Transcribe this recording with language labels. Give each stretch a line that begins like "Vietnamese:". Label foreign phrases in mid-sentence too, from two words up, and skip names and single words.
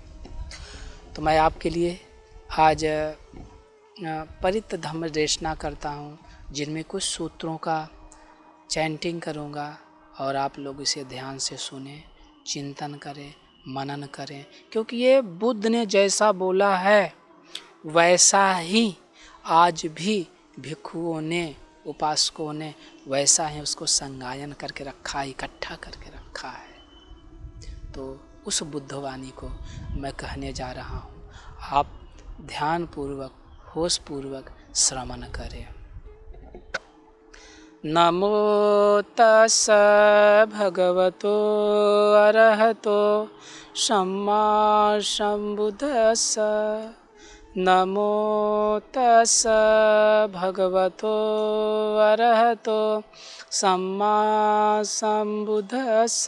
Hindi: तो मैं आपके लिए आज परित धम्म देशना करता हूँ, जिनमें कुछ सूत्रों का चैंटिंग करूँगा और आप लोग इसे ध्यान से सुने, चिंतन करें, मनन करें, क्योंकि ये बुद्ध ने जैसा बोला है वैसा ही आज भी भिक्षुओं ने, उपासकों ने वैसा ही उसको संगायन करके रखा, इकट्ठा करके रखा है। तो उस बुद्धवाणी को मैं कहने जा रहा हूँ, आप ध्यानपूर्वक, होशपूर्वक श्रवण करें।
Pali: नमो तस् भगवतो अरहतो सम्मा सम्बुद्धस्स। नमो तस् भगवतो अरहतो सम्मा सम्बुद्धस्स।